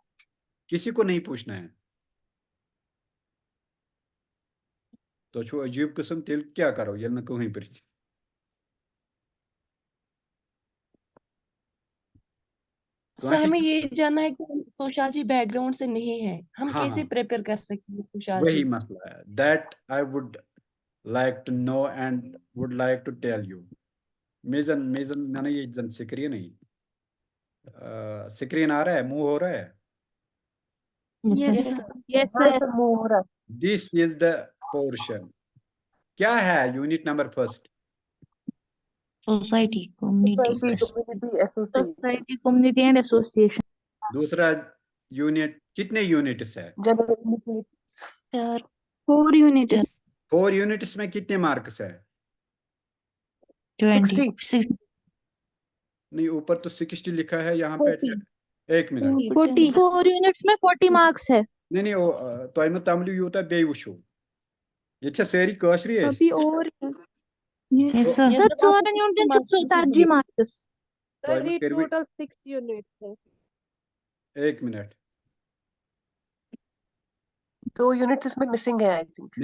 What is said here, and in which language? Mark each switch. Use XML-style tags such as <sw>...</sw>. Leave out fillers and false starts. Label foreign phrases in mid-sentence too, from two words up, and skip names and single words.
<hi>किसी को नहीं पूछना है तो छो अजीब किस्म तेल क्या करो ये न कहीं पर। सर कहाँ से? हमें ये जानना है कि हम सोशियोलॉजी बैकग्राउंड से नहीं है, हम हाँ कैसे हाँ, प्रिपेयर कर सकते हैं वही सोशियोलॉजी। मसला है।</hi> <en>That I would like to know and would like to tell you.</en> <hi>मेजन मेजन मैंने ये जन स्क्रीन नहीं, स्क्रीन आ रहा है, मूव हो रहा है। यस यस सर। सर।</hi> <en>yes sir,</en> <hi>मूव हो रहा है।</hi> <en>This is the portion.</en> <hi>क्या है</hi> <en>unit number first? society community society, community, association, society community and association.</en> <hi>दूसरा यूनिट कितने यूनिट्स है? जनरल। सर 4 यूनिट्स। 4 यूनिट्स में कितने मार्क्स है? 20 60। 6 नहीं, ऊपर तो 60 लिखा है, यहाँ पे 40 एक मिनट। 44 यूनिट्स में 40 मार्क्स है। नहीं नहीं, वो तो तमलू यूता बे वुशु ये सारी काशरी है। अभी और यस तो सर 4 यूनिट्स 70 मार्क्स। तो करवी टोटल 6 यूनिट्स है। एक मिनट। 2 यूनिट्स इसमें मिसिंग है</hi> <en>I think.</en>